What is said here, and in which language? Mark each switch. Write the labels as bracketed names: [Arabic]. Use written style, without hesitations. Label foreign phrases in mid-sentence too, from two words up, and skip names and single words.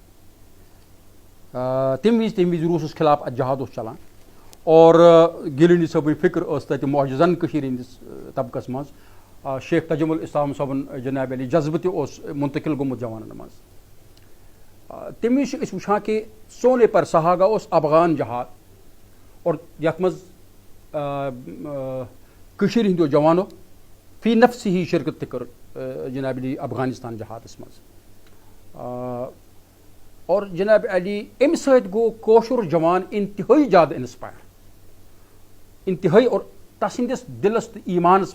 [Kashmiri] تمہِ وِزِ روٗسس خلاف اتھ جہاد اوس چلان اور گِلانی صٲبٕنۍ فِکر ٲس تتہِ معجزن کٔشیٖرِ ہٕنٛدِس طبقس منٛز شیخ تجمل اسلام صٲبُن جناب علی جذبہٕ تہِ اوس منتقل گوٚمُت جوانن منٛز تمہِ وِزِ چھِ أسۍ وٕچھان کہِ [Urdu] سونے پر سہاگا [Kashmiri] اوس افغان جہاد اور یتھ منٛز کٔشیٖرِ ہٕنٛدیو جوانو فی نفسہِ شرکت تہِ کٔر جناب علی افغانستان جہادس منٛز اور جناب علی امہِ سۭتۍ گوٚو کٲشُر جوان انتہٲیی زیادٕ انسپایر انتہٲیی اور تسٕنٛدِس دِلس تہٕ ایٖمانس